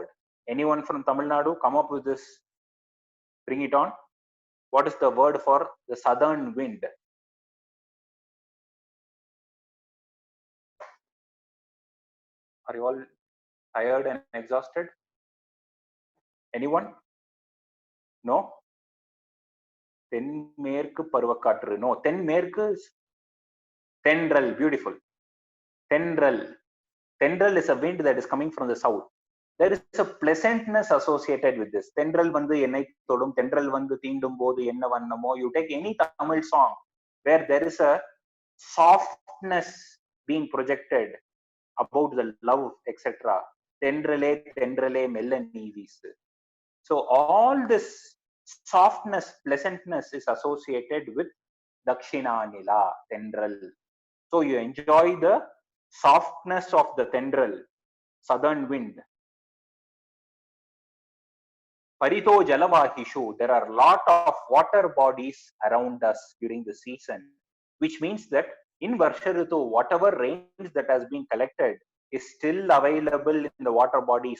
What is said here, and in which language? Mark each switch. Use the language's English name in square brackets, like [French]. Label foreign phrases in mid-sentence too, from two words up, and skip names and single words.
[English] Anyone from Tamil Nadu, come up with this. Bring it on. What is the word for the southern wind? Are you all tired and exhausted? Anyone? No? [Tamil] தென்மேற்கு பருவக்காற்று. [English] No, Tenmerku is Tendral. Beautiful. Tendral. Tendral is a wind that is coming from the south. there is a pleasantness associated with this. [Tamil] தென்றல் வந்து என்னை தொடும், தென்றல் வந்து தீண்டும் போது என்ன வண்ணமோ. [English] You take any Tamil song where there is a softness being projected about the love, etc. [Tamil] தென்றலே தென்றலே மெல்ல நீ வீசு. [English] So all this softness, pleasantness is associated with Dakshinanila, tendral. So you enjoy the softness of the tendral, southern wind. [Sanskrit] परितो जलवाहिषु, [English] there are a lot of water bodies around us during the season, which means that in [Sanskrit] वर्षा ऋतु, [English] whatever rains that has been collected is still available in the water bodies.